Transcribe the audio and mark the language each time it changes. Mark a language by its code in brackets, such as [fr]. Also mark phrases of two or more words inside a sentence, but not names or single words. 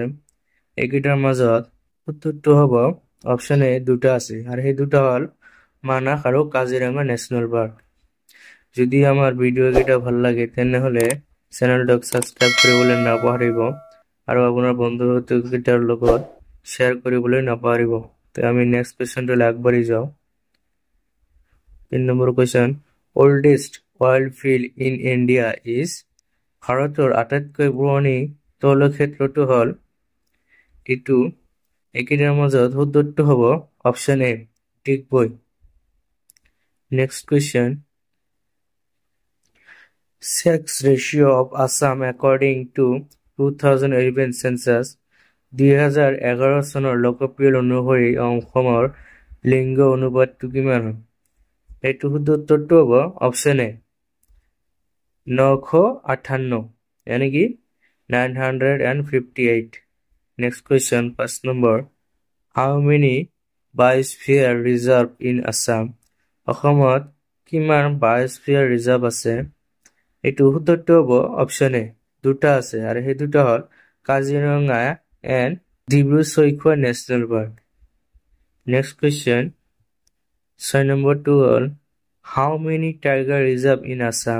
[as] এইকেইটাৰ মাজত উত্তৰটো হ'ব অপচন এ দুটা আছে আৰু সেই দুটা হ'ল মানাস আৰু কাজিৰঙা [en] national park. [as] যদি আমাৰ ভিডিঅ' কেইটা ভাল লাগে তেনেহ'লে চেনেলটোক সাবস্ক্ৰাইব কৰিবলৈ নাপাহৰিব আৰু আপোনাৰ বন্ধুকেইটাৰ লগত শ্বেয়াৰ কৰিবলৈ নাপাহৰিব। তো আমি নেক্সট কোয়েশ্চনটো আগবাঢ়ি যাওঁ। 3 নম্বৰ কোয়েশ্চন [en] oldest oil field in India is [as] ভাৰতৰ আটাইতকৈ পুৰণি তৈল ক্ষেত্ৰটো হ'ল এইটো। এইকেইটাৰ মাজত শুদ্ধটো হ'ব অপচন এ ডিগবৈ। [en] next question sex ratio of Assam according to 2011 census [as] 2011 চনৰ লোকপিয়ল অনুসৰি অসমৰ লিংগ অনুপাতটো কিমান হয়? এইটো শুদ্ধ উত্তৰটো হ'ব অপচন এ 958 [hi] यानी कि [as] 958। [en] next question 5 number how many biosphere reserve in Assam? [as] অসমত কিমান বায়োস্ফিয়াৰ ৰিজাৰ্ভ আছে? এইটো শুদ্ধটো হ'ব অপচন এ দুটা আছে আৰু সেই দুটা হ'ল কাজিৰঙা এণ্ড ডিব্ৰু-চৈখোৱা [en] national park. next question [as] 6 নম্বৰটো হ'ল [en] how many tiger reserve in Assam?